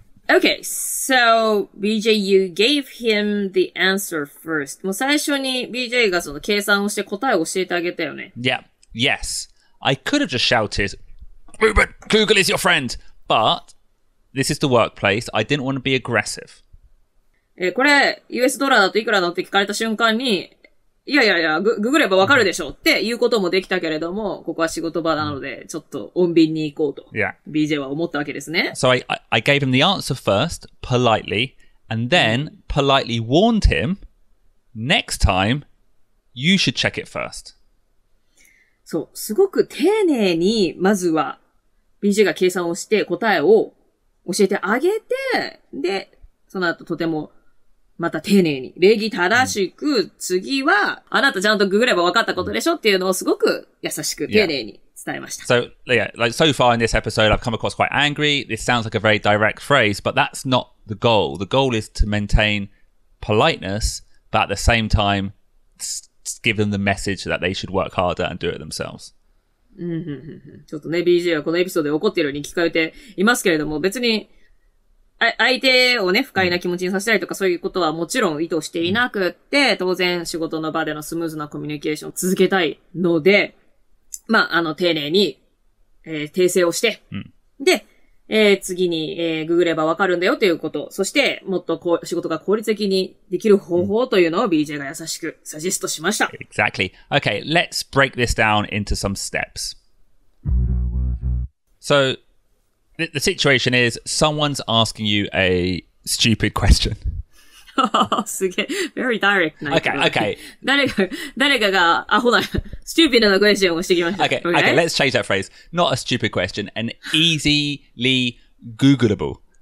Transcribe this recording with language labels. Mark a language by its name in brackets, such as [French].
[English] Okay, so BJ, you gave him the answer first. [Japanese] もう最初に BJ がその計算をして答えを教えてあげたよね。 [English] Yeah, yes. I could have just shouted, Ruben, Google is your friend. But this is the workplace. I didn't want to be aggressive. [Japanese] これ、US ドラーだといくらのって聞かれた瞬間に、いやいやいや、ググればわかるでしょっていうこともできたけれども、ここは仕事場なので、ちょっと穏便に行こうと。 [English] Yeah. [Japanese] BJ は思ったわけですね。 [English] So I gave him the answer first, politely, and then politely warned him, next time, you should check it first. [Japanese] そう、すごく丁寧に、まずは、BJ が計算をして答えを教えてあげて、で、その後とても、また丁寧に、礼儀正しく、次は、あなたちゃんとググれば分かったことでしょっていうのをすごく優しく、丁寧に伝えました。 [English] So, yeah, like so far in this episode, I've come across quite angry. This sounds like a very direct phrase, but that's not the goal. The goal is to maintain politeness, but at the same time, give them the message that they should work harder and do it themselves. [Japanese] ちょっとね、BJ はこのエピソードで怒っているように聞かれていますけれども、別に、相手をね、不快な気持ちにさせたりとかそういうことはもちろん意図していなくって、当然仕事の場でのスムーズなコミュニケーションを続けたいので、まあ、丁寧に、訂正をして、で、次に、ググればわかるんだよということ、そしてもっと仕事が効率的にできる方法というのを BJ が優しくサジェストしました。 [English] Exactly. Okay, let's break this down into some steps. So, the situation is someone's asking you a stupid question. [Japanese] すげえ。 [English] very direct [Japanese] な。 [English] Okay. [Japanese] 誰かがアホな、 [English] stupid [Japanese] なクエスチョンをしてきました。 [English] Okay, let's change that phrase. Not a stupid question, an easily Googleable.